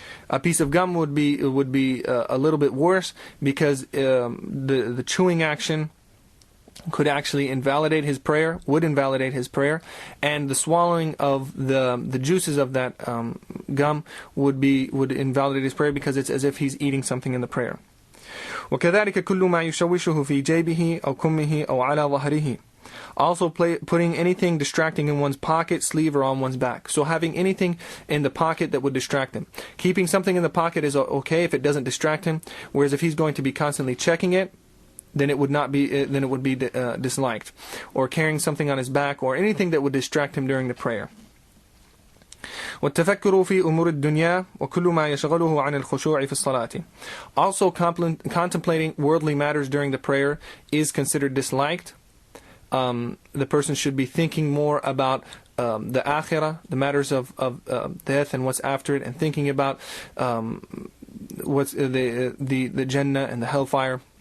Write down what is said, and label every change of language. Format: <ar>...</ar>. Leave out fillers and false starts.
<en>A piece of gum would be a little bit worse, because the chewing action could actually invalidate his prayer, would invalidate his prayer, and the swallowing of the juices of that gum would invalidate his prayer, because it's as if he's eating something in the prayer.</en> <ar>وكذلك كل ما يشوشه في جيبه أو كمه أو على ظهره.</ar> <en>Also putting anything distracting in one's pocket, sleeve, or on one's back. So having anything in the pocket that would distract him. Keeping something in the pocket is okay if it doesn't distract him, whereas if he's going to be constantly checking it, then it would not be. Then it would be disliked. Or carrying something on his back, or anything that would distract him during the prayer.</en> <ar>والتفكر في أمور الدنيا وكل ما يشغله عن الخشوع في الصلاة.</ar> <en>Also contemplating worldly matters during the prayer is considered disliked. The person should be thinking more about the akhirah, the matters of death and what's after it, and thinking about what's the Jannah and the hellfire.</en>